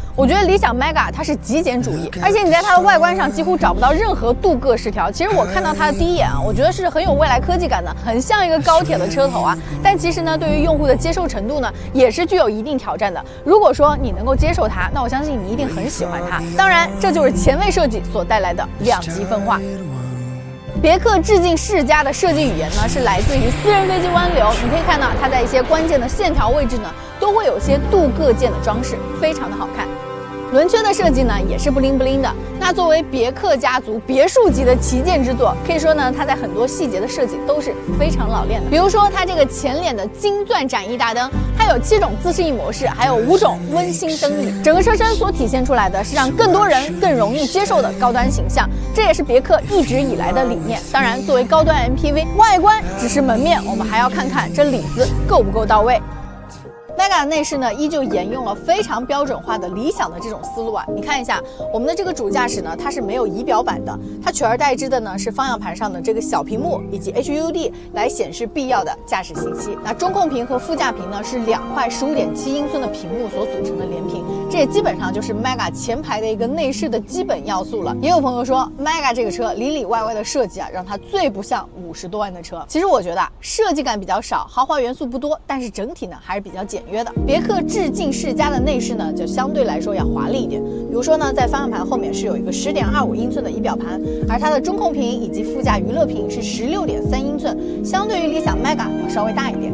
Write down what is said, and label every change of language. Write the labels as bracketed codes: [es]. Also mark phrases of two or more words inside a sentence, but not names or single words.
[zh] 我覺得理想 Mega 它是極簡主義，而且你在它的外觀上幾乎找不到任何鍍鉻飾條。其實我看到它的第一眼啊，我覺得是很有未來科技感的，很像一個高鐵的車頭啊。但其實呢，對於用戶的接受程度呢，也是具有一定挑戰的。如果說你能夠接受它，那我相信你一定很喜歡它。當然，這就是前衛設計所帶來的兩極分化。別克致敬世嘉的設計語言呢，是來自於私人飛機灣流。你可以看到它在一些關鍵的線條位置呢，都會有些鍍鉻件的裝飾，非常的好看。輪圈的設計呢，也是不靈不靈的。那作為別克家族別墅級的旗艦之作，可以說呢，它在很多細節的設計都是非常老練的。比如說它這個前臉的金鑽展翼大燈，它有7種自適應模式，還有5種溫馨燈語。整個車身所體現出來的是讓更多人更容易接受的高端形象，這也是別克一直以來的理念。當然，作為高端 MPV， 外觀只是門面，我們還要看看這裡子夠不夠到位。Mega 的內飾呢，依舊沿用了非常標準化的理想的這種思路啊。你看一下我們的這個主駕駛呢，它是沒有儀表板的，它取而代之的呢是方向盤上的這個小屏幕以及 HUD 來顯示必要的駕駛信息。那中控屏和副駕屏呢是2塊15.7英寸的屏幕所組成的連屏，這也基本上就是 Mega 前排的一個內飾的基本要素了。也有朋友說 Mega 這個車裡裡外外的設計啊，讓它最不像50多萬的車。其實我覺得設計感比較少，豪華元素不多，但是整體呢還是比較簡約的。別克致敬世嘉的內飾呢，就相對來說要華麗一點。比如說呢，在方向盤後面是有一個10.25英寸的儀表盤，而它的中控屏以及副駕娛樂屏是16.3英寸，相對於理想 Mega 要稍微大一點。